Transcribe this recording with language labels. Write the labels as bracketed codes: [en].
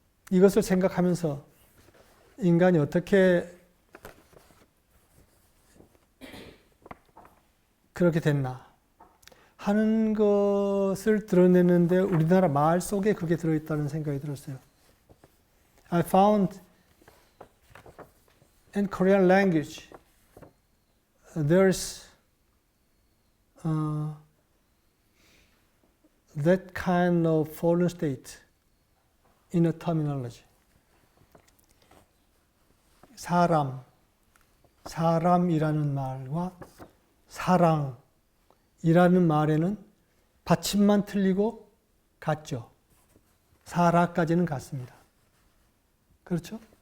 [ko] 이것을 생각하면서 인간이 어떻게 그렇게 됐나 하는 것을 드러내는데 우리나라 말 속에 그게 들어있다는 생각이 들었어요. [en] I found in Korean language there's that kind of fallen state in a terminology. [ko] 사람이라는 말과 사랑이라는 말에는 받침만 틀리고 같죠. 사라까지는 같습니다. 그렇죠?